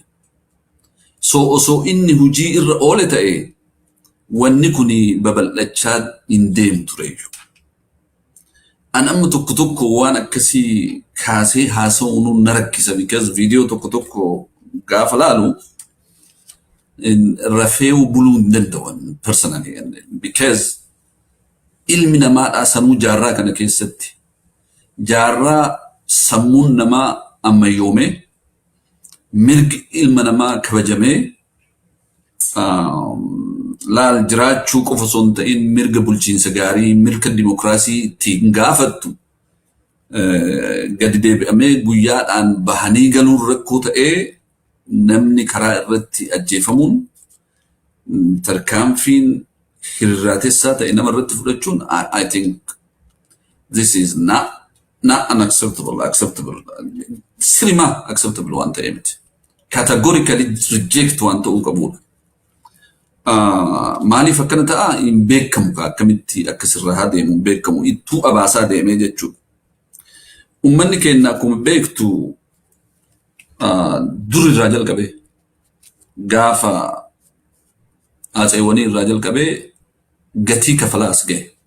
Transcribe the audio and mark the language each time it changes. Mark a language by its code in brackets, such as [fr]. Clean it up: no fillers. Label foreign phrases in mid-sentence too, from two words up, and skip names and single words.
[om] So osoo inni hojii irra oole ta'e wanni kuni babal'achaa hin deemu tureeyyu. An amma tokko tokko waan akkasii kaasee haasa'uun na rakkisa because viidiyoo tokko gaafa laalu rafeewu buluu hin danda'an [en] personally because [om] ilmi namaadhaa sanuu jaarraa kana keessatti jaarraa sammuun namaa ammayyoomee mirgi ilma namaa kabajamee laal jiraachuu qofa osoo hin ta'in mirga bulchiinsa gaarii mirga dimokiraasii ittiin gaafattu gadi deebi'amee guyyaadhaan bahanii galuun rakkoo ta'ee namni karaa irratti ajjeefamuun tarkaanfiin hirraatessaa ta'e nama irratti fudhachuun [en] I think this is not acceptable. [om] Sirima acceptable waan ta'e miti. [en] Categorically reject [om] waan ta'uu qabudha. Maaliif akkana ta'a hin beekamu akkamitti akkasirraa haa deemu hin beekamu ittuu abaasaa deemee jechuudha. Uummanni keenya akkuma beektu dur irraa jalqabee gaafa haatseewwanii irraa jalqabee gatii kafalaas ga'e.